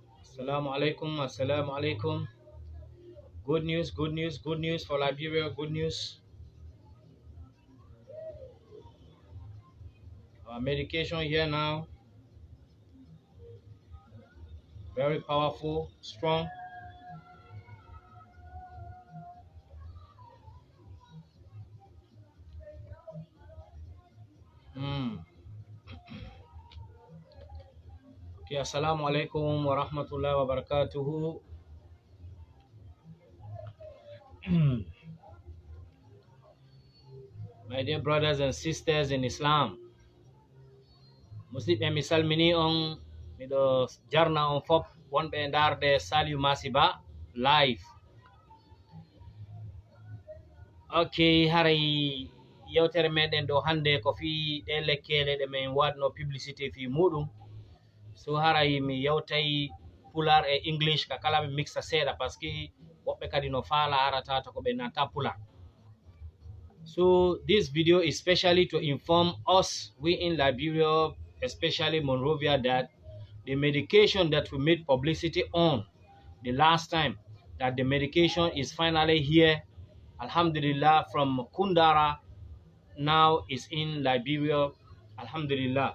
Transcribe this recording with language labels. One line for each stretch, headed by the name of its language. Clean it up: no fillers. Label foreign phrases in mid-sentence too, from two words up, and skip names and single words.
Arabic: Assalamu alaikum, assalamu alaikum.
English: Good news, good news, good news for Liberia, good news. Our medication here now, very powerful, strong.
Arabic: Okay, assalamu alaikum wa rahmatullahi wa barakatuhu.
English: My dear brothers and sisters in Islam,
Fula: musidɓe mi salmini on, miɗo jarna on fop wonɓe darde Saliu Masiba live. Ok, haray yewtere meɗen ɗo hande ko fi ɗe lekkele ɗe min wadno publicité fi muɗum. So haray mi yewtay pular e English ka kala mi mixa seeɗa
French: par ce que
Fula: woɓɓe kadi no faala arata to ko ɓe nata pular.
English: So this video is specially to inform us, we in Liberia, especially Monrovia, that the medication that we made publicity on the last time, that the medication is finally here, alhamdulillah, from Kundara, now is in Liberia, alhamdulillah.